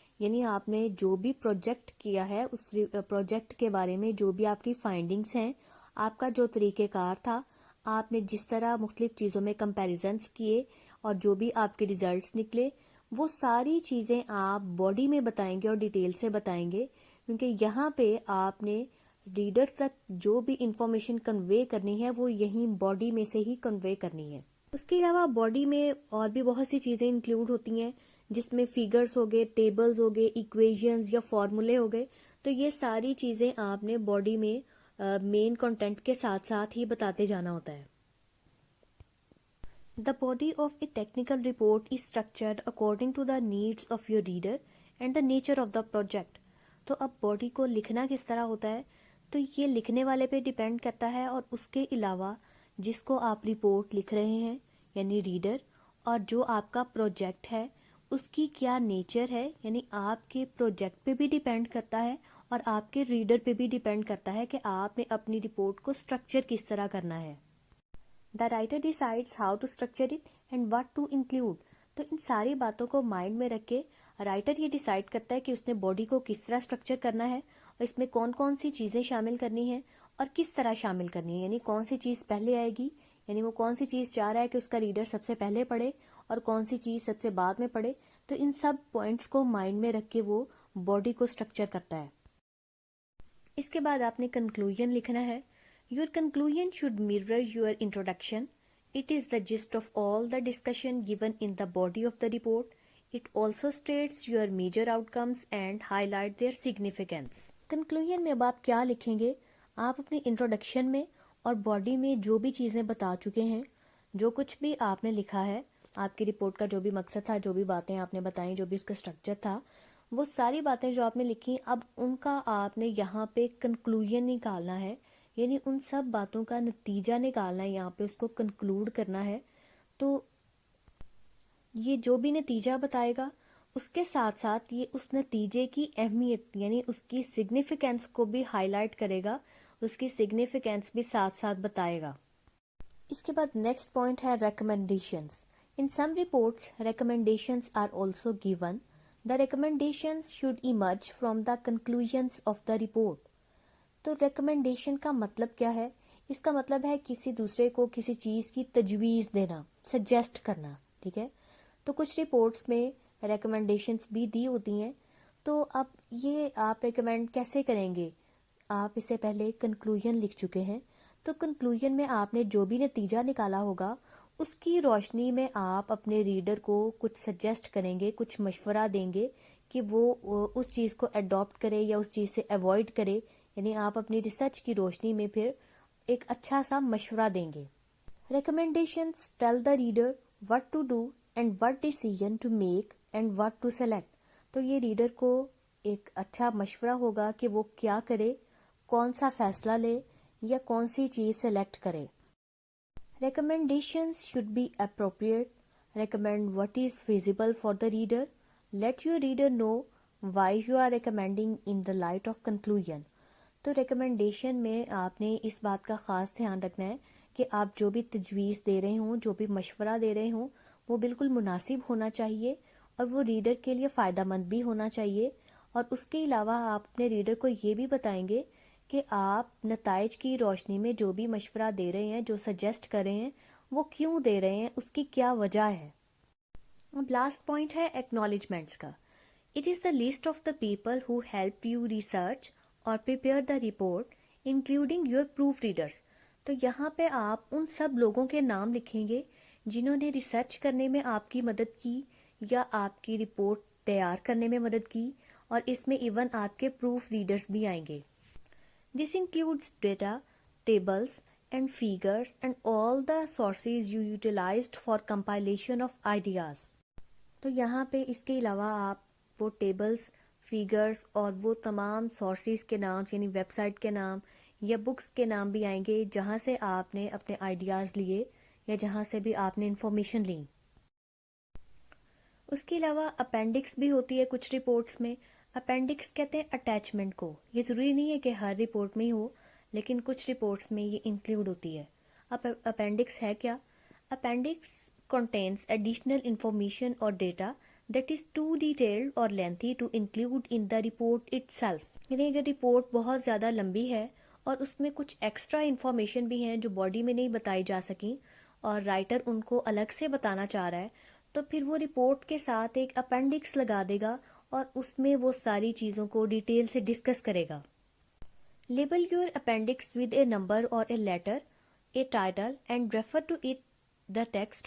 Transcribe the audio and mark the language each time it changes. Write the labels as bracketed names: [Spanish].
[Urdu] یعنی آپ نے جو بھی پروجیکٹ کیا ہے اس پروجیکٹ کے بارے میں جو بھی آپ کی فائنڈنگز ہیں، آپ کا جو طریقہ کار تھا، آپ نے جس طرح مختلف چیزوں میں کمپیریزنس کیے اور جو بھی آپ کے ریزلٹس نکلے، وہ ساری چیزیں آپ باڈی میں بتائیں گے اور ڈیٹیل سے بتائیں گے، کیونکہ یہاں پہ آپ نے ریڈر تک جو بھی انفارمیشن کنوے کرنی ہے وہ یہیں باڈی میں سے ہی کنوے کرنی ہے. اس کے علاوہ باڈی میں اور بھی بہت سی چیزیں انکلوڈ ہوتی ہیں جس میں فیگرز ہو گئے، ٹیبلز ہو گئے، ایکویشنز یا فارمولے ہو گئے. تو یہ ساری چیزیں آپ نے باڈی میں مین کنٹینٹ کے ساتھ ساتھ ہی بتاتے جانا ہوتا ہے. [English] The body of a technical report is structured according to the needs of your reader and the nature of the project. [Urdu] تو اب باڈی کو لکھنا کس طرح ہوتا ہے تو یہ لکھنے والے پہ ڈیپینڈ کرتا ہے، اور اس کے علاوہ جس کو آپ رپورٹ لکھ رہے ہیں یعنی ریڈر، اور جو آپ کا پروجیکٹ ہے اس کی کیا نیچر ہے، یعنی آپ کے پروجیکٹ پہ بھی ڈیپینڈ کرتا ہے اور آپ کے ریڈر پہ بھی ڈیپینڈ کرتا ہے کہ آپ نے اپنی رپورٹ کو اسٹرکچر کس طرح کرنا ہے. [English] The writer decides how to structure it and what to include. [Urdu] تو ان ساری باتوں کو مائنڈ میں رکھ کے رائٹر یہ ڈیسائیڈ کرتا ہے کہ اس نے باڈی کو کس طرح اسٹرکچر کرنا ہے اور اس میں کون کون سی چیزیں شامل کرنی ہیں اور کس طرح شامل کرنی ہے، یعنی کون سی چیز پہلے آئے گی، یعنی وہ کون سی چیز چاہ رہا ہے کہ اس کا ریڈر سب سے پہلے پڑھے اور کون سی چیز سب سے بعد میں پڑھے. تو ان سب پوائنٹس کو مائنڈ میں رکھ کے وہ باڈی کو اسٹرکچر کرتا ہے. اس کے بعد آپ نے کنکلوژن لکھنا ہے. [English] Your conclusion should mirror your introduction. It is the gist of all the discussion given in the body of the report. It also states your major outcomes and highlight their significance. [Urdu] Conclusion میں اب آپ کیا لکھیں گے؟ آپ اپنی introduction میں اور باڈی میں جو بھی چیزیں بتا چکے ہیں، جو کچھ بھی آپ نے لکھا ہے، آپ کی رپورٹ کا جو بھی مقصد تھا، جو بھی باتیں آپ نے بتائیں، جو بھی اس کا اسٹرکچر تھا، وہ ساری باتیں جو آپ نے لکھی اب ان کا آپ نے یہاں پہ کنکلوژن نکالنا ہے، یعنی ان سب باتوں کا نتیجہ نکالنا ہے، یہاں پہ اس کو کنکلوڈ کرنا ہے. تو یہ جو بھی نتیجہ بتائے گا اس کے ساتھ ساتھ یہ اس نتیجے کی اہمیت یعنی اس کی سگنیفیکینس کو بھی ہائی لائٹ کرے گا، اس کی سگنیفیکینس بھی ساتھ ساتھ بتائے گا. اس کے بعد نیکسٹ پوائنٹ ہے recommendations. [English] In some reports recommendations are also given. The recommendations should emerge from the conclusions of the report. [Urdu] تو ریکمنڈیشن کا مطلب کیا ہے؟ اس کا مطلب ہے کسی دوسرے کو کسی چیز کی تجویز دینا، سجیسٹ کرنا. ٹھیک ہے، تو کچھ رپورٹس میں ریکمنڈیشنز بھی دی ہوتی ہیں. تو اب یہ آپ ریکمینڈ کیسے کریں گے؟ آپ اس سے پہلے کنکلوژن لکھ چکے ہیں، تو کنکلوژن میں آپ نے جو بھی نتیجہ نکالا ہوگا اس کی روشنی میں آپ اپنے ریڈر کو کچھ سجیسٹ کریں گے، کچھ مشورہ دیں گے کہ وہ اس چیز کو اڈاپٹ کرے یا اس چیز سے ایوائڈ کرے، یعنی آپ اپنی ریسرچ کی روشنی میں پھر ایک اچھا سا مشورہ دیں گے. [English] Recommendations tell the reader what to do and what decision to make and what to select. [Urdu] تو یہ ریڈر کو ایک اچھا مشورہ ہوگا کہ وہ کیا کرے، کون سا فیصلہ لے یا کون سی چیز سلیکٹ کرے. [English] Recommendations should be appropriate. Recommend what is feasible for the reader. Let your reader know why you are recommending in the light of conclusion. [Urdu] تو ریکمنڈیشن میں آپ نے اس بات کا خاص دھیان رکھنا ہے کہ آپ جو بھی تجویز دے رہے ہوں، جو بھی مشورہ دے رہے ہوں، وہ بالکل مناسب ہونا چاہیے اور وہ ریڈر کے لیے فائدہ مند بھی ہونا چاہیے. اور اس کے علاوہ آپ اپنے ریڈر کو یہ بھی بتائیں گے کہ آپ نتائج کی روشنی میں جو بھی مشورہ دے رہے ہیں، جو سجیسٹ کر رہے ہیں، وہ کیوں دے رہے ہیں، اس کی کیا وجہ ہے. اب لاسٹ پوائنٹ ہے ایکنالجمنٹس کا. [English] It is the list of the people who help you research اور prepare the report including your proof readers. [Urdu] تو یہاں پہ آپ ان سب لوگوں کے نام لکھیں گے جنہوں نے ریسرچ کرنے میں آپ کی مدد کی یا آپ کی رپورٹ تیار کرنے میں مدد کی، اور اس میں ایون آپ کے پروف ریڈرز بھی آئیں گے. [English] This includes data, tables and figures and all the sources you utilized for compilation of ideas. [Urdu] تو یہاں پہ اس کے علاوہ آپ وہ ٹیبلز، فیگرز اور وہ تمام سورسز کے نام یعنی ویب سائٹ کے نام یا بکس کے نام بھی آئیں گے جہاں سے آپ نے اپنے آئیڈیاز لیے یا جہاں سے بھی آپ نے انفارمیشن لی. اس کے علاوہ اپینڈکس بھی ہوتی ہے کچھ رپورٹس میں. اپینڈکس کہتے ہیں اٹیچمنٹ کو. یہ ضروری نہیں ہے کہ ہر رپورٹ میں ہی ہو، لیکن کچھ رپورٹس میں یہ انکلوڈ ہوتی ہے. اب اپینڈکس ہے کیا؟ [English] Appendix contains additional information or data that is too detailed or lengthy to include in the report itself. [Urdu] یعنی اگر رپورٹ بہت زیادہ لمبی ہے اور اس میں کچھ ایکسٹرا انفارمیشن بھی ہیں جو باڈی میں نہیں بتائی جا سکیں اور رائٹر ان کو الگ سے بتانا چاہ رہا ہے، تو پھر وہ رپورٹ کے ساتھ ایک اپینڈکس لگا دے گا اور اس میں وہ ساری چیزوں کو ڈیٹیل سے ڈسکس کرے گا. [English] Label your appendix with a number or a letter, a title, and refer to it the text.